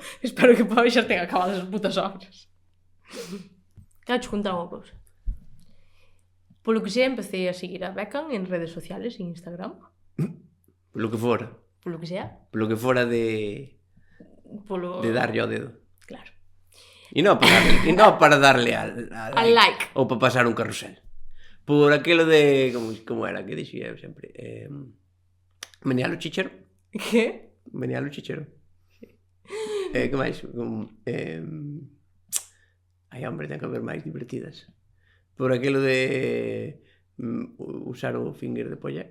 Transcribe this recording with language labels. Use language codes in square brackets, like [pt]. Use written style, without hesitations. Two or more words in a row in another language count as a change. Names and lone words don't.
[gl] Espero que para hoxe xa tenga acabadas as putas obras. Quero che contar unha cousa. Polo que sei, empecé a seguir a Beckham [es] en redes sociales, [gl] en Instagram. Polo que fora. Polo que sea. Polo que fora de darlle ao dedo. Claro. E non para [es] darle al [gl] like. Ou para pasar un carrusel. Por aquilo de... Como era que dixía eu sempre? Menear o chichero. Que? Menear o chichero. Que máis? Ai, hombre, ten que haber máis divertidas. Por aquilo de... usar o finger de polla.